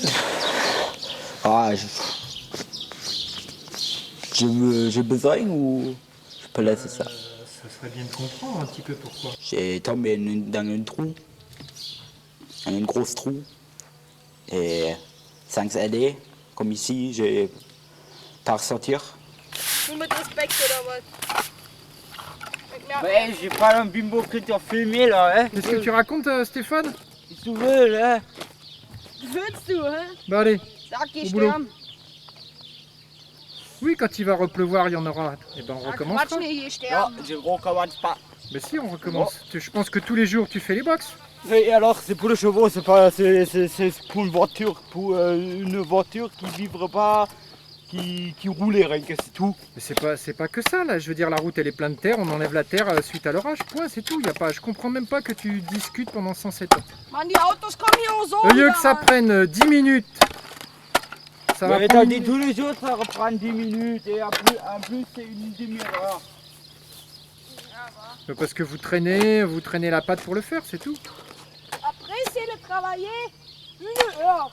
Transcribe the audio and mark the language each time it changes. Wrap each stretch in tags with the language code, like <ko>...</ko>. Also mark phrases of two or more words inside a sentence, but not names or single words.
<fr>Ah, j'ai besoin ou je peux laisser ça? Ça serait bien de comprendre un petit peu pourquoi. J'ai tombé dans un trou, dans une grosse trou, et sans aider, comme ici, j'ai pas ressortir.</fr> <de>Nur mit Respekt oder was? Ich merk,</de> <fr>Ouais, j'ai pas un bimbo que t'as filmé là, hein. Qu'est-ce que tu racontes, Stéphane? Si tu veux, là.</fr> <de>willst du, hä?</de> <fr>Bah allez.</fr> <de>Sag, geh</de> <fr>Au boulot.</fr> <de>sterben.</de> <fr>Oui, quand il va repleuvoir, il y en aura. Et ben on</fr> <de>Sag,</de> <fr>recommencera.</fr> <de>Quatsch, nee, geh</de> <fr>Non,</fr> <de>sterben.</de> <fr>je recommence pas. Mais si, on recommence. Je pense que tous les jours tu fais les box. Et alors, c'est pour les chevaux, c'est pas, c'est pour une voiture, qui vivra pas, qui rouler, rien que c'est tout. Mais c'est pas que ça là. Je veux dire, la route elle est pleine de terre, on enlève la terre suite à l'orage. Point, c'est tout. Y a pas. Je comprends même pas que tu discutes pendant 107 ans.</fr> <de>Mann, die Autos kommen hier so.</de> <fr>Au lieu que ça prenne 10 minutes, ça va Mais prendre. t'as dit tous les jours, ça reprend 10 minutes, et en plus c'est une demi-heure. Parce que vous traînez la patte pour le faire, c'est tout. Après, c'est le travailler. Une heure.</fr>